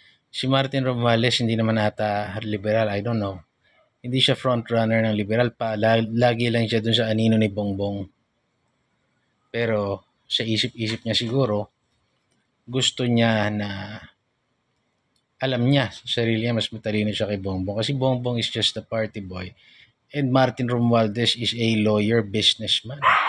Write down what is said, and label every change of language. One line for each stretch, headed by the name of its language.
Filipino: Si Martin Romualdez, hindi naman ata liberal,
English: I don't know.
Filipino: Hindi siya frontrunner ng liberal pa. Lagi lang siya dun sa anino ni Bongbong. Pero sa isip-isip niya siguro, gusto niya na alam niya sa sarili niya mas matalino siya kay Bongbong. Kasi
English: Bongbong is just a party boy. And Martin Romualdez is a lawyer, businessman.